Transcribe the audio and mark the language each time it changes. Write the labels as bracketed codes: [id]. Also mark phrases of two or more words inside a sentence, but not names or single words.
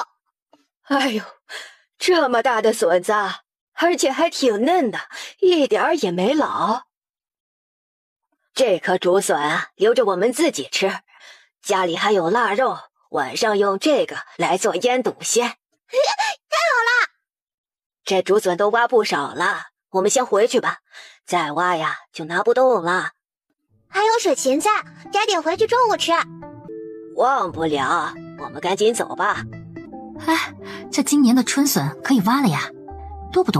[zh] 哎呦，這麼大的筍子，而且還挺嫩的，一點兒也沒老。這顆竹筍啊，留着我們自己吃。家裡還有臘肉，晚上用這個來做醃篤鮮。太好了！這竹筍都挖不少了，我們先回去吧。再挖呀，就拿不動了。還有水芹菜，摘點回去中午吃。忘不了，我們趕緊走吧。哎，這今年的春筍可以挖了呀，多不多？